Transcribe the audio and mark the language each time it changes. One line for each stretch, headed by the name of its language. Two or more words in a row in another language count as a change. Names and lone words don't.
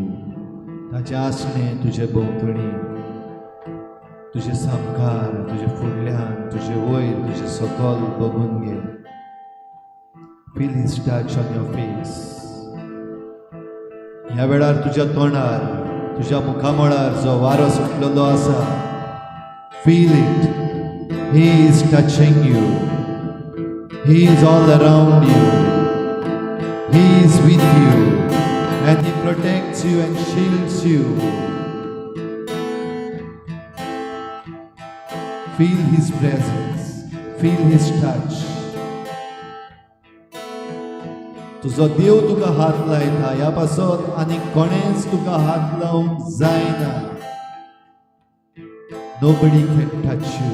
Konkani: ताचे आसणें तुजे भोंवतणी, तुजे सामकार, तुजे फुडल्यान, तुजे वयर, तुजे सकयल बघून घे.
English: Feel His touch on your face.
Konkani: ह्या वेळार तुज्या तोंडार, तुज्या मुखामळार जो वारो सुटलेलो आसा,
English: feel it. He is touching you. He is all around you. He is with you, and He protects you and shields you. Feel His presence, feel His touch.
Konkani: तुझो देव तुका हात लायता, ह्या पासत आनी कोणेच तुका हात लावंक जायना.
English: Nobody can touch you.